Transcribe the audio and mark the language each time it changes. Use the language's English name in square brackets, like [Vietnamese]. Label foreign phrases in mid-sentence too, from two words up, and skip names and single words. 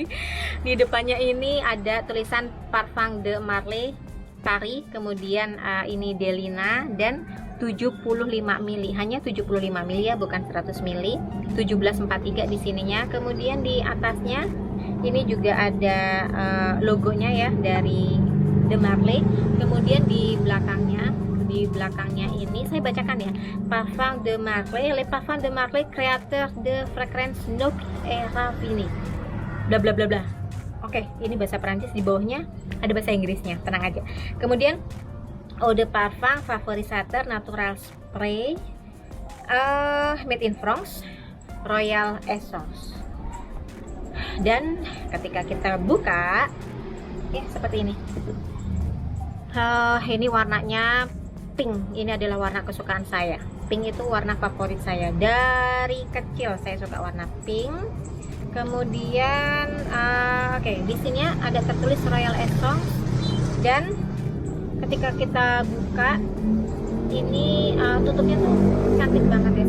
[Indonesian] Di depannya ini ada tulisan Parfum De Marly Paris, kemudian ini Delina dan 75 ml, hanya 75 ml ya, bukan 100 ml. 1743 di sininya. Kemudian di atasnya ini juga ada logonya ya dari De Marly. Kemudian di belakangnya ini saya bacakan ya, [French] Parfum De Marly, Le Parfum De Marly, créateur de fragrance noble et raffiné, bla bla bla bla. [Indonesian] Oke, ini bahasa Perancis, di bawahnya ada bahasa Inggrisnya, tenang aja. [English] Kemudian [French] eau de parfum favorisateur [English] natural spray, made in France, Royal Essence. [Indonesian] Dan ketika kita buka ya seperti ini. Ini warnanya pink. Ini adalah warna kesukaan saya. Pink itu warna favorit saya dari kecil, saya suka warna pink. Kemudian oke, di sini ada tertulis Royal Essence, dan ketika kita buka ini tutupnya tuh cantik banget ya.